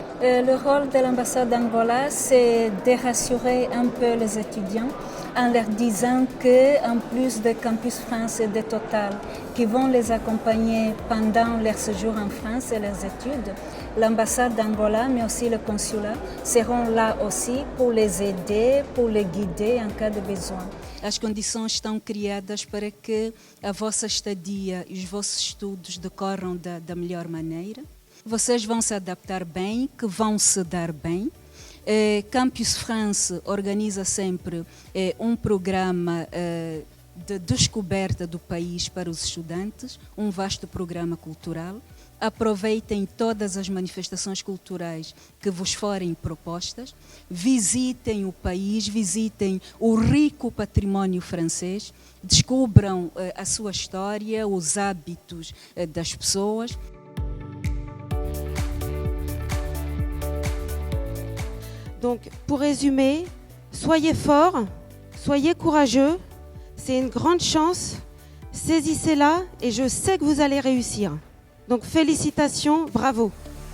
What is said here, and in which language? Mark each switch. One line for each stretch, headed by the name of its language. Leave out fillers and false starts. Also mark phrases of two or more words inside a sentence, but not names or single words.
French: Le rôle de l'ambassade d'Angola, c'est de rassurer un peu les étudiants en leur disant qu'en plus de Campus France et de Total, qui vont les accompagner pendant leur séjour en France et leurs études, L'ambassade d'Angola, mais aussi le consulat, seront lá aussi pour les aider, pour les guider em cas de besoin.
Portuguese: As condições estão criadas para que a vossa estadia e os vossos estudos decorram da melhor maneira. Vocês vão se adaptar bem, que vão se dar bem. Campus France organiza sempre programa de descoberta do país para os estudantes, vasto programa cultural. Aproveitem todas as manifestações culturais que vos forem propostas, visitem o país, visitem o rico património francês, descubram a sua história, os hábitos das pessoas.
French: Donc, pour résumer, soyez forts, soyez courageux, c'est une grande chance, saisissez-la et je sais que vous allez réussir. Donc félicitations, bravo.